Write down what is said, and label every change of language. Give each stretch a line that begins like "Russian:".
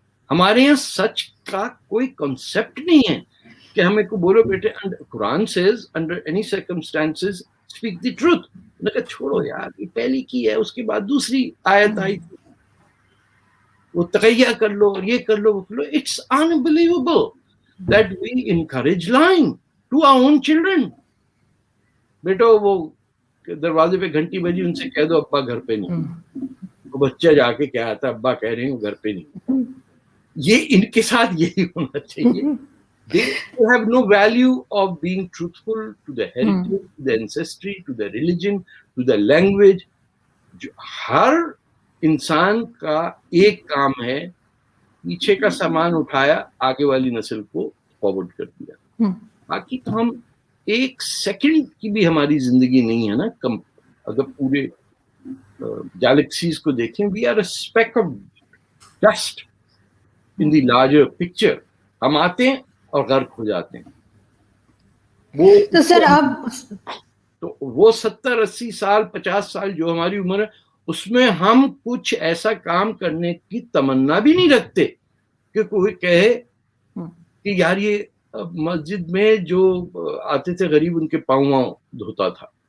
Urdu: ہمارے یہاں سچ کا کوئی کنسپٹ نہیں ہے کہ ہمیں کو بولو بیٹے, قرآن
English: says under any circumstances speak the truth.
Urdu: میں کہا چھوڑو یار, یہ پہلی کی ہے, اس کے بعد دوسری آیت آئی تھی, وہ تقیہ کر لو, یہ کر لو, وہ کر لو.
English: It's unbelievable that we encourage lying to our own children.
Urdu: بیٹو وہ دروازے پہ گھنٹی بجی, ان سے کہہ دو ابا گھر پہ نہیں. وہ بچہ جا کے کہا تھا ابا کہہ رہے ہیں گھر پہ نہیں. یہ ان کے ساتھ یہی ہونا چاہیے.
English: They have no value of being truthful to the heritage, to the ancestry, to the religion, to the language.
Urdu: ہر انسان کا ایک کام ہے, پیچھے کا سامان اٹھایا, آگے والی نسل کو فارورڈ کر دیا. باقی تو ہم ایک سیکنڈ کی بھی ہماری زندگی نہیں ہے نا. اگر پورے گیلیکسیز کو دیکھیں,
English: We are a speck of dust in the larger picture.
Urdu: ہم آتے ہیں اور غرق ہو جاتے ہیں. تو سر آپ تو وہ 70-80 سال 50 سال جو ہماری عمر ہے, اس میں ہم کچھ ایسا کام کرنے کی تمنا بھی نہیں رکھتے کہ کوئی کہے کہ یار یہ مسجد میں جو آتے تھے غریب, ان کے پاؤں دھوتا تھا.